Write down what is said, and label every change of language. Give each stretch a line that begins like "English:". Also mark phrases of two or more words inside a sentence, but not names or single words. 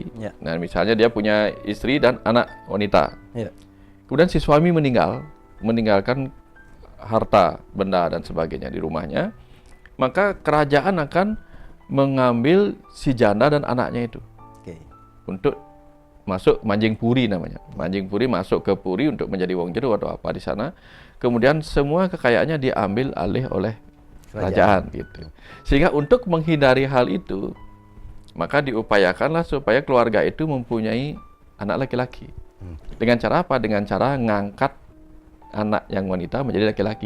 Indonesian: Nah, misalnya dia punya istri dan anak wanita. Kemudian si suami meninggalkan harta, benda dan sebagainya di rumahnya, maka kerajaan akan mengambil si janda dan anaknya itu untuk masuk
Balinese: manjing puri
Indonesian: namanya.
Balinese: Manjing puri
Indonesian: masuk ke puri untuk menjadi
Balinese: wong jero
Indonesian: atau apa di sana. Kemudian semua kekayaannya diambil alih oleh kerajaan gitu. Sehingga untuk menghindari hal itu, maka diupayakanlah supaya keluarga itu mempunyai anak laki-laki. Dengan cara apa? Dengan cara ngangkat anak yang wanita menjadi laki-laki.